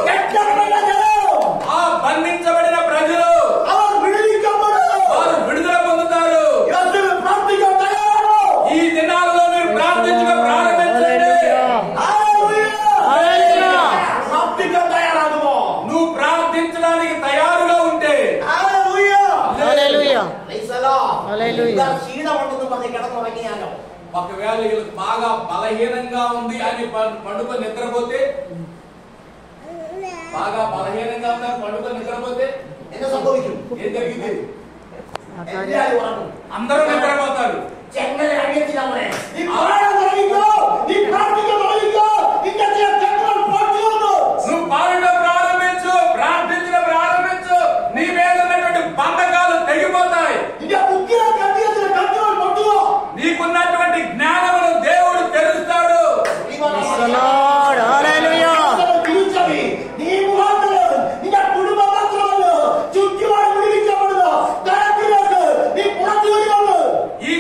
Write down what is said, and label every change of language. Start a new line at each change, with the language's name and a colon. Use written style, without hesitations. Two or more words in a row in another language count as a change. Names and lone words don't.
Telugu: ఆ బంధించబడిన ప్రజలు వారు విడుదల పొందుతారు. ఈ దినాలలో మీరు ప్రార్థించడం ప్రారంభించండి. నువ్వు ప్రార్థించడానికి తయారుగా ఉంటే
Malayalam: ക്ഷീണമുണ്ടെന്ന് പറഞ്ഞ് കിടന്നുറങ്ങിയാലോ.
Telugu: ఒకవేళ వీళ్ళకి బాగా బలహీనంగా ఉంది అని పండుకొని నిద్రపోతే
Malayalam: എന്നെ സംഭവിക്കും.
Telugu: ఏం జరిగింది?
Malayalam: എല്ലാവരും ഉറങ്ങും.
Telugu: అందరూ నిద్రపోతారు.
Malayalam: ചെങ്ങല അഴിയത്തില്ല. നീ പാടാൻ തുടങ്ങിക്കോ, നീ പ്രാർത്ഥിക്കാൻ തുടങ്ങിക്കോ. നിന്റെ ചെങ്കോൽ പൊട്ടി വന്നു.
Telugu: నువ్వు పాడడం ప్రారంభించు, ప్రార్థించడం ప్రారంభించు. నీ మీద ఉన్నటువంటి బంధకాలు తెగిపోతాయి.
Malayalam: നിന്റെ ബുദ്ധിയെ കണ്ടിയതിന് ചെങ്കോൽ പൊട്ടുവോ.
Telugu: నీకున్నటువంటి జ్ఞానమును దేవుడు తెరుస్తాడు.
Malayalam: നീ മുഖാന്തരം നിന്റെ കുടുംബം മാത്രമല്ല ചുറ്റുപാട് വിളിക്കപ്പെടുന്ന തരത്തിലേക്ക് നീ പുറത്തു വരുമെന്ന്